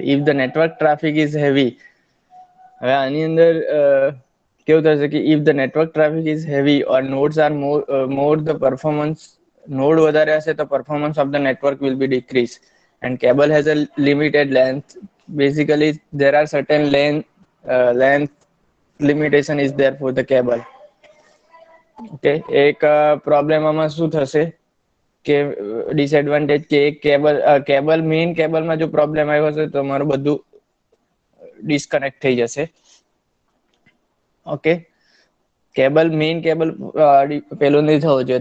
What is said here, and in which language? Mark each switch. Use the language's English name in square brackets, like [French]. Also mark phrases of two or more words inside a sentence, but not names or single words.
[English] If the network traffic is heavy, [Gujarati] હવે આની અંદર કેવું થશે કે [English] if the network traffic is heavy or nodes are more the performance, node [Gujarati] વધારે હશે તો [English] performance of the network will be decreased, and cable has a limited length. Basically there are certain length limitation is there for the cable. [Gujarati] ઓકે, એક પ્રોબ્લેમ આમાં શું થશે કે ડિસએડવાન્ટેજ, કે એક કેબલ [English] main cableમાં [Gujarati] જો પ્રોબ્લેમ આવ્યો હશે તો તમારું બધું ડિસ્કનેક્ટ થઈ જશે. ઓકે, [English] main cable [Gujarati] પેલું નહીં થવું જોઈએ.